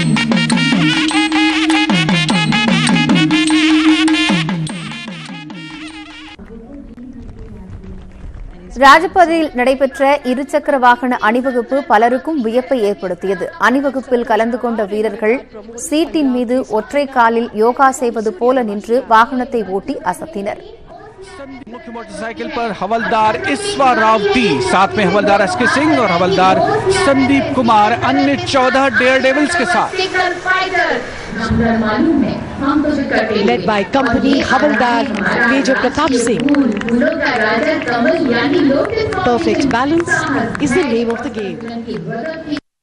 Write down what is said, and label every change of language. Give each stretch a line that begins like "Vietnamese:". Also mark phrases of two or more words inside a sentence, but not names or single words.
Tamil: ராஜபாதையில் நடைபெற்ற இருசக்கர வாகன அணிவகுப்பு பலருக்கும் வியப்பை ஏற்படுத்தியது. அணிவகுப்பில் கலந்து கொண்ட வீரர்கள் சீட்டின் மீது ஒற்றை காலில் யோகா செய்வது போல நின்று வாகனத்தை ஓட்டி அசத்தினர்.
Hindi: मुख्य मोटरसाइकिल पर हवलदार ईश्वा राव टी, साथ में हवलदार एसके सिंह और हवलदार संदीप कुमार अन्य 14 डेयर डेविल्स के साथ
English: led by company Havaldar Major Pratap Singh. Perfect balance is the name of the game.